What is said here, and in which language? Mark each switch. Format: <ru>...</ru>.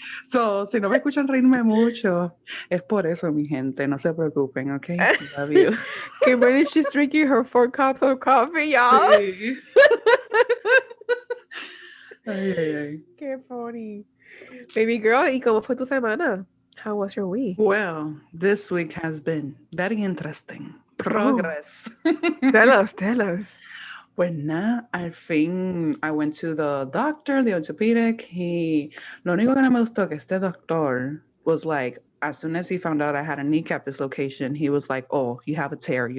<es>So, si no me escuchan reírme mucho, es por eso, mi gente. No se preocupen, ¿ok?</es> <en>Love you. Kimberly, she's drinking her 4 cups of coffee, y'all.</en> <es>Sí. Ay, ay, ay. Qué funny.</es> <en>Baby girl,</en> <es>¿y cómo fue tu semana?</es> <en>How was your week? Well, this week has been very interesting. Oh, Progress. tell us, tell us.</en> <es>Pues nada, al fin</es> <en>I went to the doctor, the orthopedic.</en> <es>Lo único que no me gustó que este doctor</es> <en>was like, as soon as he found out I had a kneecap dislocation, he was like, "Oh, you have a tear.</en>